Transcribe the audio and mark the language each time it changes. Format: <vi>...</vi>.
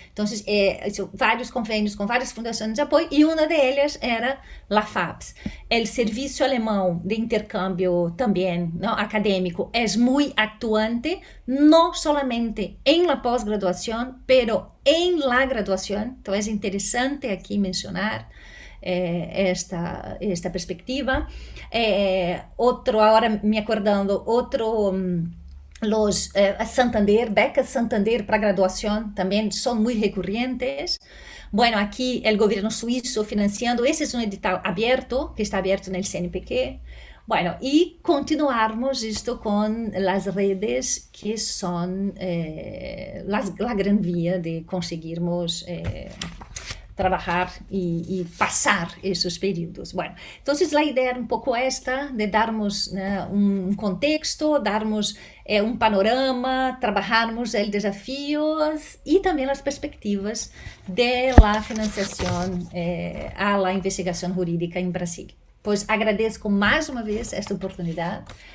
<pt>Então, vários convênios com várias fundações de apoio, e uma delas era a FAPES. O serviço alemão de intercâmbio também, não, acadêmico, é muito atuante, não somente em la pós-graduação, pero em la graduação. Então, é interessante aqui mencionar esta perspectiva.</pt> <es>Otro, ahora me acordando, otro... Los Santander, becas Santander para graduación también son muy recurrentes. Bueno, aquí el gobierno suizo financiando, ese es un edital abierto, que está abierto en el CNPq. Bueno, y continuarmos esto con las redes que son la gran vía de conseguirmos trabajar y pasar esos períodos. Bueno, entonces la idea era un poco esta, de darmos un contexto, darmos un panorama, trabajarmos el desafío y también las perspectivas de la financiación a la investigación jurídica en Brasil.</es> <pt>Pois agradeço mais uma vez esta oportunidade.</pt>